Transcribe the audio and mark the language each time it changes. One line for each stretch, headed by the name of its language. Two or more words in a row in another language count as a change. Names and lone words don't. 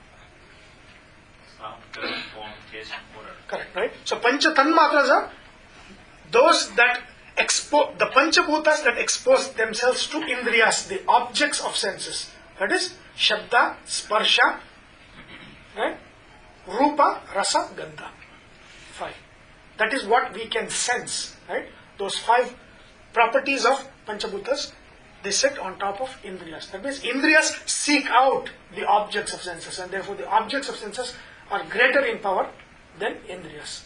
English: Correct, right? So
Sanskrit: pancha tanmatras
English: are those that expose, the panchabhutas that expose themselves to indriyas, the objects of senses. That is
Sanskrit: shabda, sparsha,
English: right?
Sanskrit: Rupa, rasa, gandha. 5.
English: That is what we can sense, right? Those 5 properties of panchabhutas, they sit on top of indriyas. That means indriyas seek out the objects of senses, and therefore the objects of senses are greater in power than indriyas.